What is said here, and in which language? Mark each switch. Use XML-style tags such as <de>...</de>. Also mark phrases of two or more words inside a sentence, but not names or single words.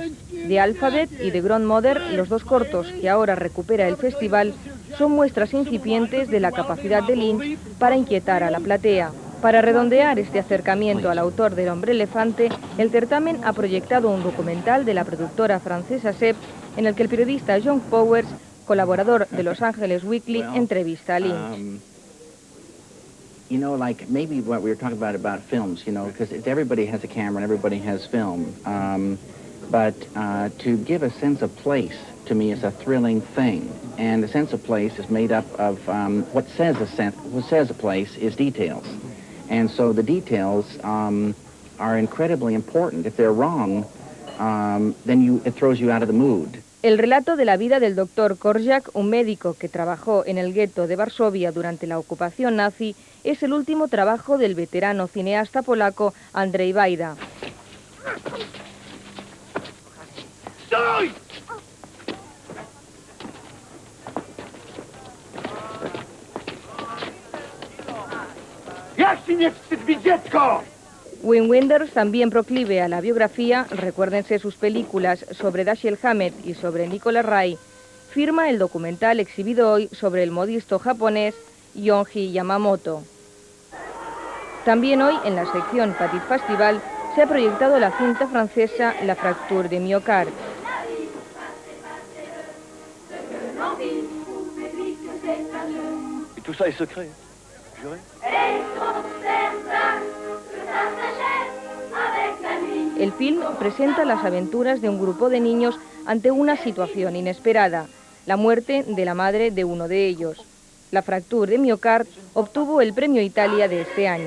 <es>The Alphabet y The Grandmother, los dos cortos que ahora recupera el festival, son muestras incipientes de la capacidad de Lynch para inquietar a la platea. Para redondear este acercamiento al autor del Hombre Elefante, el certamen ha proyectado un documental de la productora francesa SEP, en el que el periodista John Powers, colaborador de Los Angeles Weekly, entrevista a Lynch.</es> <en>You know, like maybe what we were talking about films, you know, because everybody has a camera and everybody has film. But to give a sense of place, to me, is a thrilling thing. And the sense of place is made up of what says a place is details. And so the details are incredibly important. If they're wrong, then it throws you out of the mood.</en> <es>El relato de la vida del doctor Korczak, un médico que trabajó en el gueto de Varsovia durante la ocupación nazi, es el último trabajo del veterano cineasta polaco Andrzej Wajda.</es> <pl>¡Stój! Jak ci nie wstyd, dziecko!</pl> <es>Wim Wenders, también proclive a la biografía, recuérdense sus películas sobre Dashiell Hammett y sobre Nicolas Ray, firma el documental exhibido hoy sobre el modisto japonés Yonji Yamamoto. También hoy, en la sección Petit Festival, se ha proyectado la cinta francesa La Fracture de Myocarde.</es> <fr>Et tout ça est secret, juré.</fr> <es>El film presenta las aventuras de un grupo de niños ante una situación inesperada, la muerte de la madre de uno de ellos. La Fracture de Myocarde obtuvo el Premio Italia de este año.</es>